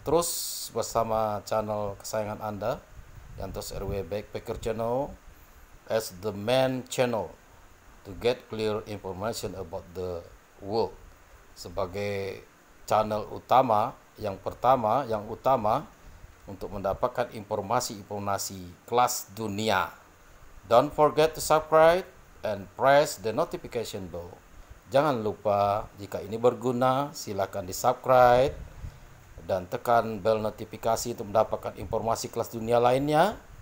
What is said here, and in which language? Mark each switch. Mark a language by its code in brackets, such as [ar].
[id] Terus bersama channel kesayangan Anda, [en] Yantos Airway Backpacker channel, as the main channel to get clear information about the world. [id] Sebagai channel utama, yang utama untuk mendapatkan informasi kelas dunia. [en] Don't forget to subscribe and press the notification bell. [id] Jangan lupa, jika ini berguna, silakan di subscribe dan tekan bel notifikasi untuk mendapatkan informasi kelas dunia lainnya.